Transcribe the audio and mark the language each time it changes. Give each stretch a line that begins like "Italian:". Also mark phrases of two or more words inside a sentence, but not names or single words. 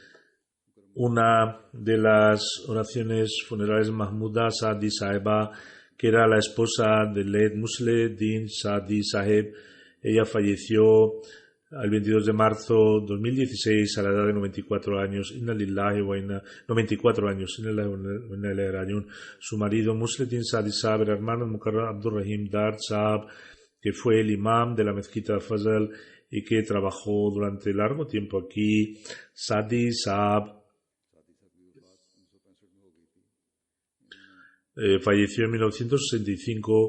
Spanish: Una de las oraciones funerales, Mahmuda Saadi Saheba, que era la esposa de Led Musle-Din Saadi Saheb. Ella falleció el 22 de marzo de 2016 a la edad de 94 años.
Arabic: إنا لله وإنا 94 años. إنا لله وإنا إليه راجعون.
Spanish: Su marido Musle-Din Saadi Saheb, el hermano Mukarram Abdur Rahim Dar Sahab, que fue el imam de la mezquita de Fazal y que trabajó durante largo tiempo aquí. Saadi Sahab falleció en 1965.